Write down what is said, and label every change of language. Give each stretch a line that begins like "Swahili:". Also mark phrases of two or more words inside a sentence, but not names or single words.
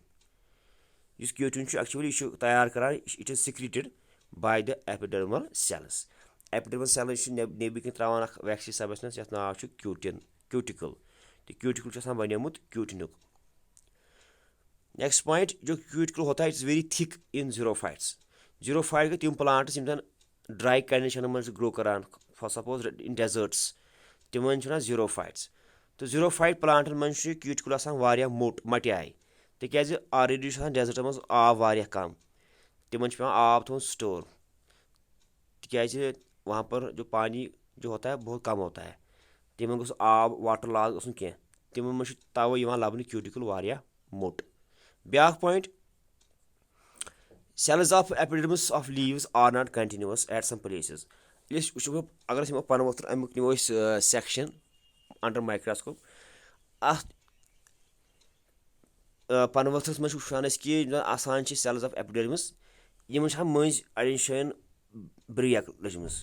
Kashmiri: یُس کیوٗٹِن چھُ ایکچُؤلی یہِ چھُ تیار کران
English: it is secreted by the epidermal cells. epidermal cells
Kashmiri: چھِ نیٚبرۍ کِنۍ تراوان اکھ
English: waxy substance
Kashmiri: یتھ ناو چھُ کیوٗٹِکل تہٕ کیوٗٹِکل چھُ آسان بنیومُت کیوٗٹِنُک.
English: next point
Urdu: جو کیوٗٹِکل ہوتا ہے
English: it is very thick in xerophytes.
Kashmiri: زیٖروفایٹ گٔے تِم پلانٹس یِم زن ڈراے کنڈِشنن منٛز چھِ گرو کران
English: for suppose in deserts
Kashmiri: تِمن چھِ ونان زیٖروفایٹس. تہٕ زیٖروفایٹ پلانٹن منٛز چھُ کیوٗٹِکل آسان واریاہ موٚٹ مٹیاے تِکیازِ آلریڈی چھُ آسان ڈیزٲٹن منٛز آب واریاہ کم تِمن چھُ پیٚوان آب تھاوُن سٹور تِکیازِ
Urdu: وہاں پر جو پانی جو ہوتا ہے بہت کم ہوتا ہے
Kashmiri: تِمن گوٚژھ آب
English: water loss
Kashmiri: گژھُن کینٛہہ تِمن منٛز چھُ توے یِوان لبنہٕ کیوٗٹِکل واریاہ موٚٹ.
English: بیاکھ point cells of epidermis of leaves are not continuous at some places.
Kashmiri: ییٚلہِ أسۍ وٕچھو اگر أسۍ نِمو پنہٕ ؤتھر امیُک نِمو أسۍ
English: section under microscope
Kashmiri: اتھ پنہٕ ؤتھرس منٛز چھِ وٕچھان أسۍ کہِ یِم زن آسان چھِ
English: cells of epidermis
Kashmiri: یِمن چھِ آسان مٔنٛزۍ اڑٮ۪ن جایَن بریک لٔجمٕژ.